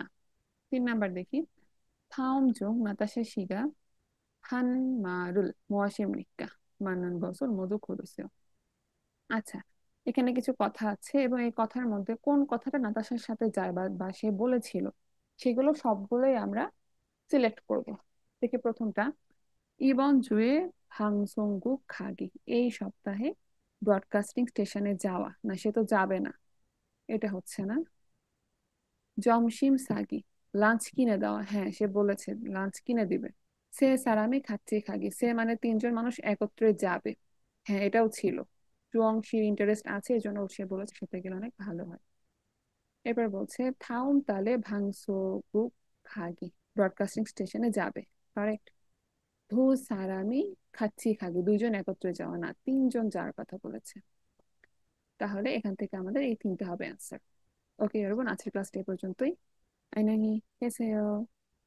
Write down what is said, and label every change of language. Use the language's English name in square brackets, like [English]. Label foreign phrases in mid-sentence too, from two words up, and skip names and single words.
[Bangla] 3 নাম্বার দেখি, [Korean] 다음 중 나타샤 씨가 한 말을 무엇입니까? 많은 것을 모두 고르세요. [Bangla] আচ্ছা, এখানে কিছু কথা আছে এবং এই কথার মধ্যে কোন কথাটা নাতাশার সাথে যায় বা বা সে বলেছিল, সেগুলো সবগুলোই আমরা সিলেক্ট করব. দেখি প্রথমটা, [Korean] 이번 주에 방송국 가기, [Bangla] এই সপ্তাহে ব্রডকাস্টিং স্টেশনে যাওয়া, না সে তো যাবে না, এটা হচ্ছে না. [Korean] 점심 사기, [Bangla] লাঞ্চ কিনে দেওয়া, হ্যাঁ সে বলেছে লাঞ্চ কিনে দিবে. [Korean] 세 사람이 같이 가기, [Bangla] সে মানে তিনজন মানুষ একত্রে যাবে, হ্যাঁ এটাও ছিল. জুয়ংশির ইন্টারেস্ট আছে, এই জন্য সে বলেছে সাথে গেলে অনেক ভালো হয়. এবার বলছে [Korean] 다음 달에 방송국 가기, [Bangla] ব্রডকাস্টিং স্টেশনে যাবে, কারেক্ট. [Korean] 두 사람이 같이 가기, [Bangla] দুইজন একত্রে যাওয়া না, তিনজন যাওয়ার কথা বলেছে. তাহলে এখান থেকে আমাদের এই তিনটে হবে অ্যান্সার. ওকে এরকম, আজকের ক্লাসটা এই পর্যন্তই. [Korean] 안녕히 계세요.